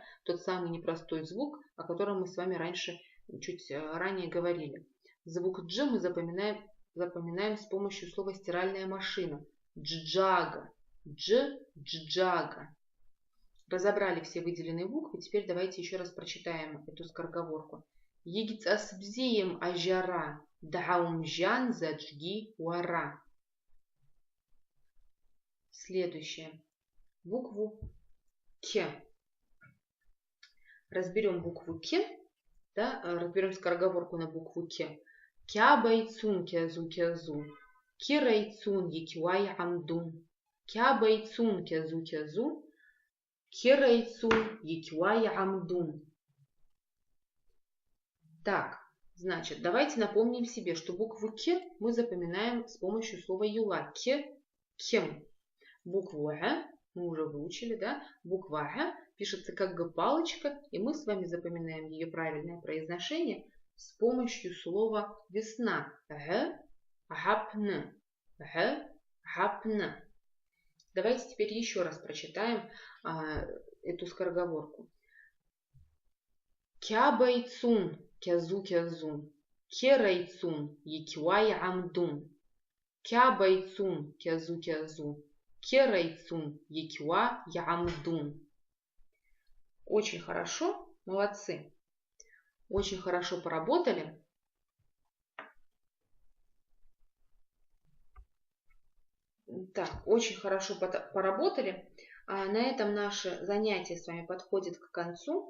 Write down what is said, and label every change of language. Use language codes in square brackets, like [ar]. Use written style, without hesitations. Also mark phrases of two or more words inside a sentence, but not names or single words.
[ru] Тот самый непростой звук, о котором мы с вами раньше, чуть ранее говорили. Звук Дж мы запоминаем с помощью слова стиральная машина. [abq] Джджага. Джджага. [ru] Разобрали все выделенные буквы. Теперь давайте еще раз прочитаем эту скороговорку. [abq] Егиц асбзеем ажара, дахаумжан заджги вара. [ru] Следующее. Букву К. Разберем букву К. Да, разберем скороговорку на букву К. [abq] Кя байцун кязу кязу. Кирайцун якивай амдун. Кя байцун кязу кязу. Кирайцун якивай амдун. [ru] Так, значит, давайте напомним себе, что букву К мы запоминаем с помощью слова юла. Кем. Букву Г мы уже выучили, да? Буква Г пишется как Г-палочка, и мы с вами запоминаем ее правильное произношение с помощью слова весна. [abq] Г, гапн. Г, гапн. [ru] Давайте теперь еще раз прочитаем эту скороговорку. [abq] Кя байцун кязу кязу. Керайцун якивай амдун. Кя байцун кязу кязу. Керайцун якива ямдун. [ru] Очень хорошо, молодцы. Очень хорошо поработали. Так, очень хорошо поработали. На этом наше занятие с вами подходит к концу.